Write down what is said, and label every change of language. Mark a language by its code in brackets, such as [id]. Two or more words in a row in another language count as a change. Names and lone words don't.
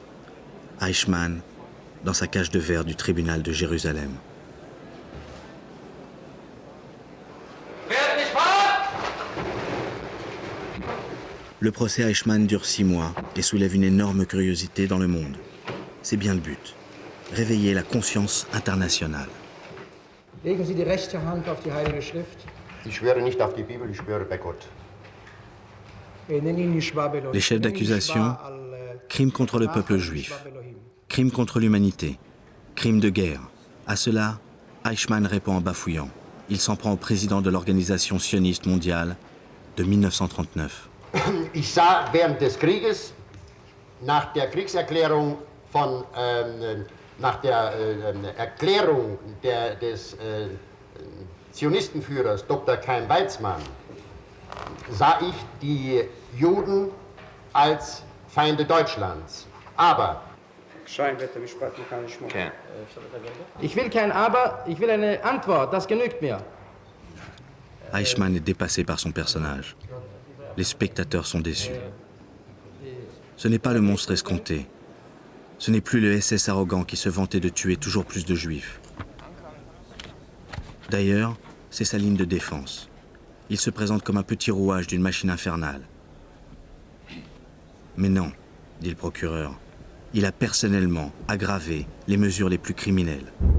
[fr] Eichmann, dans sa cage de verre du tribunal de Jérusalem. Le procès Eichmann dure 6 mois et soulève une énorme curiosité dans le monde. C'est bien le but, réveiller la conscience internationale. [de] Legen Sie die rechte Hand auf die Heilige Schrift. Ich schwöre nicht auf die Bibel, ich schwöre bei Gott. [fr] Les chefs d'accusation, crimes contre le peuple juif, crimes contre l'humanité, crimes de guerre. À cela, Eichmann répond en bafouillant. Il s'en prend au président de l'organisation sioniste mondiale de 1939. [de] Ich sah während des Krieges, nach der Kriegserklärung nach der Erklärung des Zionistenführers Dr. Chaim Weizmann, sah ich die Juden als Feinde Deutschlands. Aber ich will kein Aber, ich will eine Antwort, das genügt mir. [fr] Eichmann est dépassé par son personnage. Les spectateurs sont déçus. Ce n'est pas le monstre escompté. Ce n'est plus le SS arrogant qui se vantait de tuer toujours plus de juifs. D'ailleurs, c'est sa ligne de défense. Il se présente comme un petit rouage d'une machine infernale. Mais non, dit le procureur, il a personnellement aggravé les mesures les plus criminelles.